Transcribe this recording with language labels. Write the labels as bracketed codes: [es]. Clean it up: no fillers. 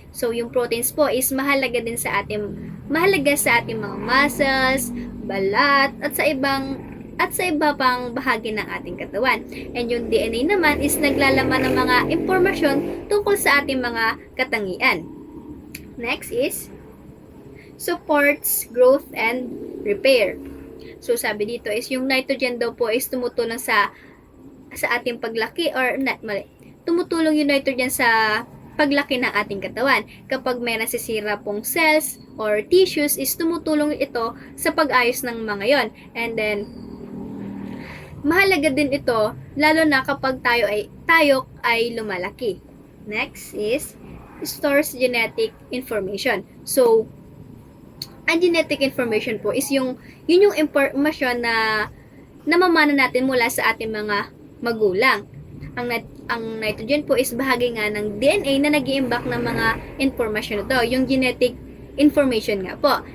[tl] So, yung proteins po is mahalaga sa ating mga muscles, balat, at sa iba pang bahagi ng ating katawan. And yung DNA naman is naglalaman ng mga impormasyon tungkol sa ating mga katangian. [en] Next is supports growth and repair. [tl] So, sabi dito is yung nitrogen daw po is tumutulong sa ating paglaki tumutulong yung nitrogen sa paglaki ng ating katawan. Kapag may nasisira pong cells or tissues is tumutulong ito sa pag-ayos ng mga yon. And then, mahalaga din ito lalo na kapag tayo ay lumalaki. [en] Next is stores genetic information. [tl] So, ang genetic information po is yun yung impormasyon na namamana natin mula sa ating mga magulang. Ang nitrogen po is bahagi nga ng DNA na nag-iimbak ng mga impormasyon ito, yung genetic information nga po.